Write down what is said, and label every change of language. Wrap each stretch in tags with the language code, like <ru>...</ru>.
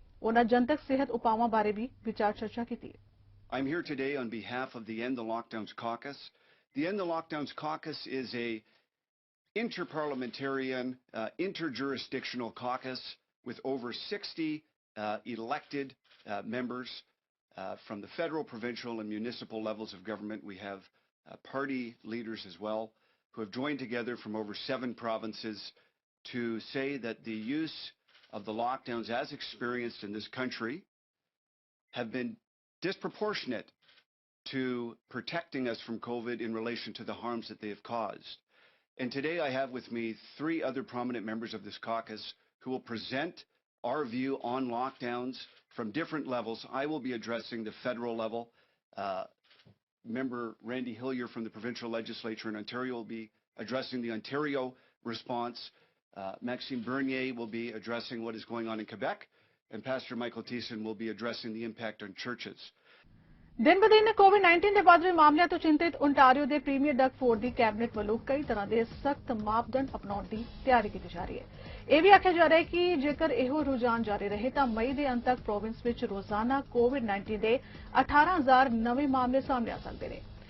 <pa>ਉਹਨਾਂ ਜਨਤਕ ਸਿਹਤ ਉਪਾਵਾਂ ਬਾਰੇ ਵੀ ਵਿਚਾਰ ਚਰਚਾ ਕੀਤੀ ਹੈ।</pa> <en>I'm here today on behalf of the End the Lockdowns Caucus. The End the Lockdowns Caucus is a interparliamentarian, interjurisdictional caucus with over 60 elected members from the federal, provincial, and municipal levels of government. We have party leaders as well who have joined together from over 7 provinces to say that the use of the lockdowns as experienced in this country have been disproportionate to protecting us from COVID in relation to the harms that they have caused. And today I have with me 3 other prominent members of this caucus who will present our view on lockdowns from different levels. I will be addressing the federal level. Member Randy Hillier from the provincial legislature in Ontario will be addressing the Ontario response. Maxime Bernier will be addressing what is going on in Quebec. And Pastor Michael Thiessen will be addressing the impact on churches.</en> <pa>ਦਿਨ ਬਦਿਨ ਕੋਵਿਡ-19 ਦੇ ਵੱਧ ਰਹੇ ਮਾਮਲਿਆਂ ਤੋਂ ਚਿੰਤਿਤ Ontario ਦੇ premier Doug Ford ਦੀ cabinet ਵੱਲੋਂ ਕਈ ਤਰ੍ਹਾਂ ਦੇ ਸਖਤ ਮਾਪਦੰਡ ਅਪਣਾਉਣ ਦੀ ਤਿਆਰੀ ਕੀਤੀ ਜਾ ਰਹੀ ਹੈ। ਇਹ ਵੀ ਆਖਿਆ ਜਾ ਰਿਹਾ ਹੈ ਕਿ ਜੇਕਰ ਇਹੋ ਰੁਝਾਨ ਜਾਰੀ ਰਹੇ ਤਾਂ ਮਈ ਦੇ ਅੰਤ ਤੱਕ ਪ੍ਰੋਵਿੰਸ ਵਿੱਚ ਰੋਜ਼ਾਨਾ ਕੋਵਿਡ-19 ਦੇ 18,000 ਨਵੇਂ ਮਾਮਲੇ ਸਾਹਮਣੇ ਆ ਸਕਦੇ ਨੇ।</pa>